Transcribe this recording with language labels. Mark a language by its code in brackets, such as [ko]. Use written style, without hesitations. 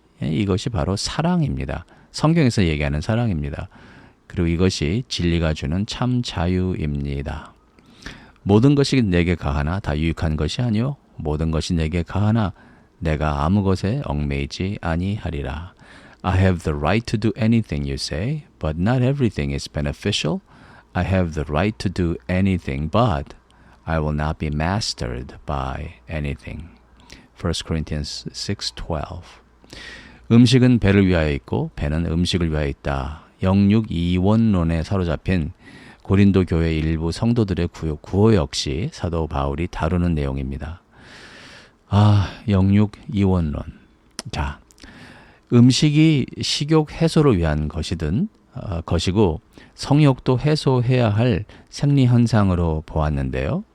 [ko] 이것이 바로 사랑입니다. 성경에서 얘기하는 사랑입니다. 그리고 이것이 진리가 주는 참 자유입니다. 모든 것이 내게 가하나 다 유익한 것이 아니요 모든 것이 내게 가하나 내가 아무 것에 얽매이지 아니하리라. [en] I have the right to do anything you say, but not everything is beneficial. I have the right to do anything, but I will not be mastered by anything. 1 Corinthians 6:12. [ko] 음식은 배를 위하여 있고 배는 음식을 위하여 있다. 영육 이원론에 사로잡힌 고린도 교회 일부 성도들의 구호 역시 사도 바울이 다루는 내용입니다. 영육 이원론. 자, 음식이 식욕 해소를 위한 것이고 성욕도 해소해야 할 생리 현상으로 보았는데요.